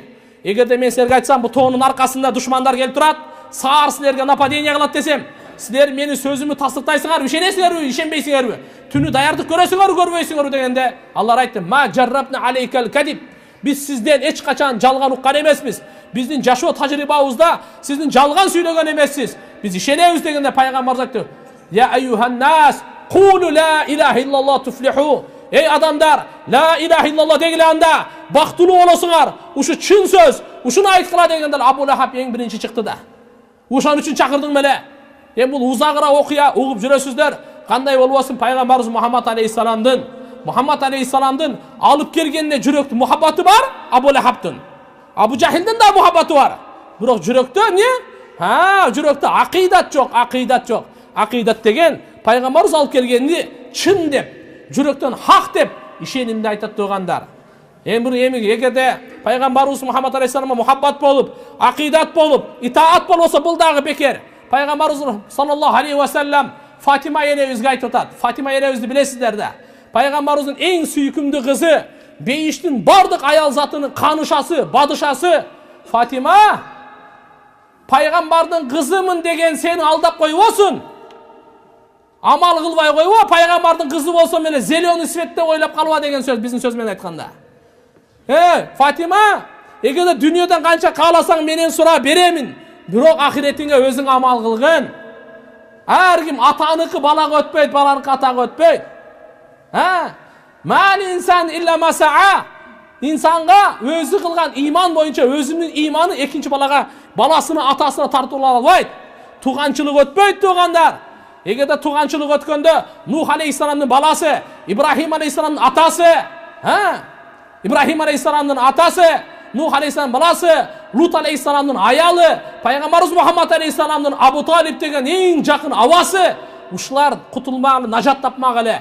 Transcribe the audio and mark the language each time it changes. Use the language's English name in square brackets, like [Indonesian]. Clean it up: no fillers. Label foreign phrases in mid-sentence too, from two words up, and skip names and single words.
[Kyrgyz] Эгерде мен силерге айтсам, бу тоонун аркасында душмандар келип турат, саар силерге нападение кылат десем, силер менин сөзүмдү тасдыктайсыңарбы, ишенесиңерби, ишенбейсиңерби? Түнү даярдык көрөсүңөрбү, көрбөйсүңөрбү дегенде алар айтты: [Arabic] "ما جربنا عليك الكذب." [Kyrgyz] Биз сизден эч качан жалган уккан эмеспиз. Биздин жашоо тажрыйбабызда сиздин жалган сүйлөгөн эмессиз. Биз ишенебиз дегенде пайгамбарыбыз айтты: [Arabic] "يا أيها الناس، قولوا لا إله إلا الله تفلحوا." [Kyrgyz] Ey адамдар, [Arabic] لا إله إلا الله [Kyrgyz] дегиле анда бактылуу болосуңар. Ушу чын сөз, ушуну айткыла дегенде Абу Лахаб эң биринчи чыкты да. Ошон үчүн чакырдың беле. Бул узагыраак окуя угуп жүрөсүздөр. Кандай болбосун пайгамбарыбыз Мухаммад алейхиссаламдын алып келгенине жүрөктү мухаббаты бар, Абу Лахабтын. Абу Жахилдин да мухаббаты бар. Бирок жүрөктө эмне? Жүрөктө акыйдат жок. Акыйдат деген пайгамбарыбыз алып келгенди чын деп, жүрөктөн хак деп ишенимди айтат тугандар. Эгерде пайгамбарыбыз Мухаммад алейхиссаламга мухаббат болуп, акыйдат болуп, итаат болбосо бул дагы бекер. Пайгамбарыбыз [Arabic] صلى الله عليه وسلم [Kyrgyz] Фатима энебизге айтып атат. Фатима энебизди билесиздер да. Пайгамбарыбыздын эң сүйкүмдүү кызы, бейиштин бардык аял затынын канышасы, бадышасы Фатима. Пайгамбардын кызымын деген сени алдап койбосун. Амал кылбай койбо, пайгамбардын кызы болсо менен [Russian] зеленый светте [Kyrgyz] ойлоп калба деген сөз биздин сөз менен айтканда. Фатима, эгерде дүйнөдөн канча кааласаң менен сура беремин. Бирок ахиретиңе өзүң амал кылгын. Ар ким атаныкы балага өтпөйт, баланыкы атага өтпөйт. [Arabic] من إنسان إلا ما سعى. [Kyrgyz] Инсанга өзү кылган иман боюнча өзүнүн иманы экинчи баласына, атасына тартып албайт. Туганчылык өтпөйт тугандар. Эгерде туганчылык өткөндө Нух алейхиссаламдын баласы, Ибрахим алейхиссаламдын атасы, Ибрахим алейхиссаламдын атасы, Нух алейхиссаламдын баласы, Лут алейхиссаламдын аялы, пайгамбарыбыз Мухаммад алейхиссаламдын Абу Талиб деген эң жакын абасы, ушулар кутулмагылы, нажат тапмагылы.